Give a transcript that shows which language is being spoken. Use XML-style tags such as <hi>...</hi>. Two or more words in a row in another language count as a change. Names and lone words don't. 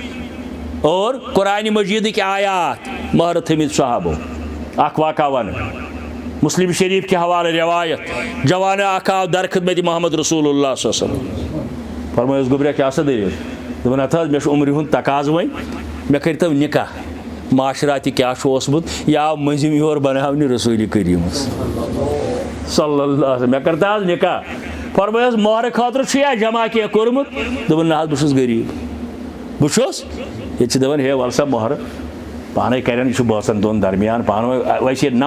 <ks>اور قرآنِ مجیٖدٕکۍ آیات مۄہر تھٲمٕتۍ صحابو اکھ واقعہ وَنہٕ مسلم شریف کے حوالہٕ روایت جوانہ اکھ آو در خدمت محمد رسول اللہ</ks> <ar>صلی اللہ علیہ وسلم</ar> <ks>فرمٲیوس گوٚبرا کیٛاہ سا دٔلیٖل دوٚپُن ہَتھ حظ مےٚ چھُ عمرِ ہُنٛد تقاضہٕ وۄنۍ مےٚ کٔرۍتو نکاح معاشرا تہِ کیٛاہ چھُ اوسمُت یہِ آو مٔنٛزِم یور بناونہِ رسوٗلِ کریٖمس</ks> <ar>صلی اللہ علیہ وسلم</ar> <ks>مےٚ کٔرۍتو حظ نکاح فرمٲیوس مۄہرٕ خٲطرٕ چھُیا جمع کینٛہہ کوٚرمُت دوٚپُن نہ حظ بہٕ چھُس غریٖب بہٕ چھُس ییٚتہِ چھِ دَپان ہے وَلہٕ سا مۄہرٕ پانے کرن یہ بٲژن دۄن درمیان پانہٕ ؤنۍ ویسے</ks>